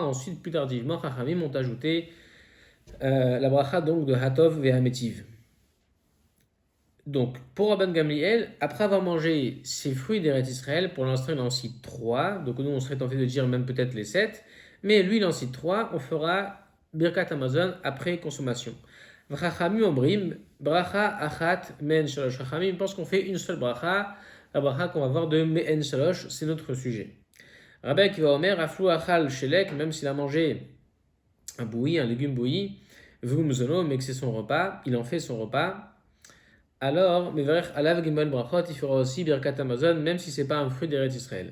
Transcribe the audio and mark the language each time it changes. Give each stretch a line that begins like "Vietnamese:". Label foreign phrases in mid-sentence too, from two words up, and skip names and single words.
French: Ensuite, plus tardivement, Chachamim ont ajouté la bracha donc de
Hebrew: הטוב והמטיב.
French: Donc, pour Rabban Gamliel, après avoir mangé ces fruits d'Eretz Israël, pour l'instant il en cite 3, donc nous on serait tenté de dire même peut-être les 7, mais lui il en cite 3, on fera
Hebrew: ברכת המזון
French: après consommation.
Hebrew: חכמים אומרים, ברכה אחת מעין שלוש.
French: Chachamim pense qu'on fait une seule bracha, la bracha qu'on va voir de
Hebrew: מעין שלוש,
French: c'est notre sujet.
Hebrew: רבי עקיבא אומר, אפילו אכל שלק,
French: même s'il a mangé un bouilli, un légume bouilli, Vumzono, mais que c'est son repas, il en fait son repas. Alors,
Hebrew: מברך עליו גימל ברכות,
French: il fera aussi
Hebrew: ברכת המזון,
French: même si ce n'est pas un fruit d'Eretz Israël.